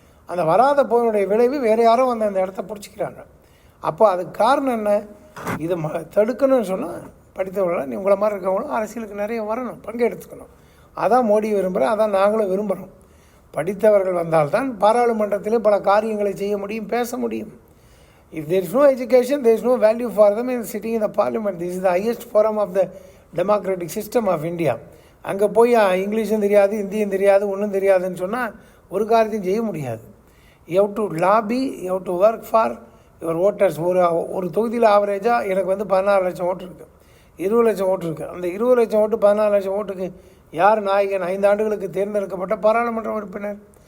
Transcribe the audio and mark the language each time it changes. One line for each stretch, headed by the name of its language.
Tamil: அந்த வராத போயினுடைய விளைவு வேறு யாரும் வந்து அந்த இடத்த பிடிச்சிக்கிறாங்க. அப்போ அதுக்கு காரணம் என்ன? இதை தடுக்கணும்னு சொன்னால் படித்தவர்களாக உங்களை மாதிரி இருக்கவங்களும் அரசியலுக்கு நிறைய வரணும், பங்கெடுத்துக்கணும். அதான் மோடி விரும்புகிறேன், அதான் நாங்களும் விரும்புகிறோம். படித்தவர்கள் வந்தால்தான் பாராளுமன்றத்திலே பல காரியங்களை செய்ய முடியும், பேச முடியும்.
English: If there is no education, there is no value for them in sitting in the parliament. This is the highest forum of the democratic system of India.
Tamil: அங்கே போய் இங்கிலீஷும் தெரியாது, ஹிந்தியும் தெரியாது, ஒன்றும் தெரியாதுன்னு சொன்னால் ஒரு காரியத்தையும் செய்ய முடியாது.
English: You have to lobby, you have to work for your voters.
Tamil: ஒரு தொகுதியில் ஆவரேஜாக எனக்கு வந்து 16 லட்சம் ஓட்டு இருக்குது, 20 லட்சம் ஓட்டு இருக்குது. அந்த 20 லட்சம் ஓட்டு 14 லட்சம் ஓட்டுக்கு யார் நாயகன்? 5 ஆண்டுகளுக்கு தேர்ந்தெடுக்கப்பட்ட பாராளுமன்ற உறுப்பினர்.